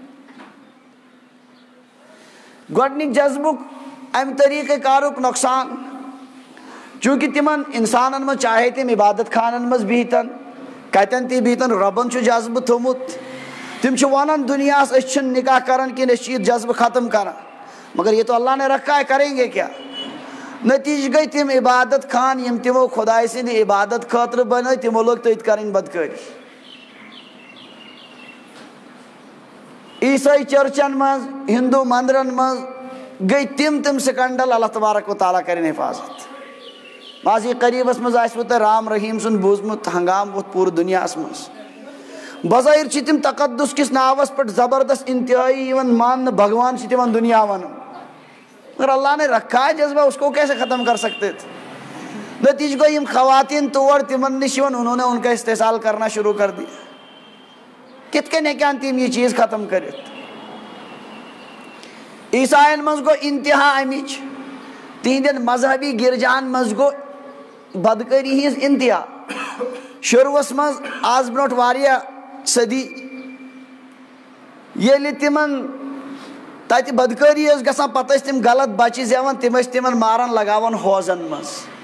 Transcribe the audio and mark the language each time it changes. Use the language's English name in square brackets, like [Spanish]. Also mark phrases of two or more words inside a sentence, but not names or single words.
[Kashmiri] گۄڈنیُک جذبُک امہِ طریقہٕ کارُک نۄقصان، چوٗنٛکہِ تِمن انسانن منٛز چاہے تِم عبادت خانن منٛز بِہتن، کتٮ۪ن تہِ بِہتن، رۄبن چھُ جذبہٕ تھوٚمُت. تم ونان دنیاس أسۍ چھِنہٕ نکاح کران کینٛہہ، أسۍ چھِ یہ جذبہ ختم کران، [Urdu] مگر یہ تو اللہ نے رکھا ہے، کریں گے کیا. [Kashmiri] نتیجہ گئی تم عبادت خان یم تمو خدائے سند عبادت خاطر بنٲے، تمو لوگ تٔتھۍ کرٕنۍ بدکٲری. عیسائی چرچن مز، ہندو مندرن مز گئی تم سکنڈل، [Arabic] اللہ تبارک و تعالیٰ [Kashmiri] کرن حفاظت. ماضی قریبس مز آسوٕ تۄہہِ رام رحیم سُنٛد بوٗزمُت، ہنگام ووٚتھ پوٗرٕ دُنیاہس مز. بظٲہر چھِ تِم تقدس کس ناوس پٮ۪ٹھ زبردست انتہائی یِوان ماننہٕ، بھگوان چھِ تِمن دنیا ونان، [Urdu] مگر اللہ نے رکھا ہے جذبہ، اس کو کیسے ختم کر سکتے تھے. [Kashmiri] نتیجہ گوٚو یم خواتین تور تمن نش یِوان، [Urdu] انہوں نے ان کا استحصال کرنا شروع کر دیا. [Kashmiri] کت کن ہیکن تم یہ چیز ختم کرت. عیسائین مز گو انتہا امچ، تہندین مذہبی گرجان مز گو بدکاری ہز انتہا. شروعس مز آز برونٹھ واریاہ صدی ییٚلہِ تِمن تتہِ بدکٲری ٲس گژھان، پتہٕ ٲسۍ تِم غلط بچہِ زٮ۪وان، تِم ٲسۍ تِمن ماران، لگاوان ہوزن منٛز.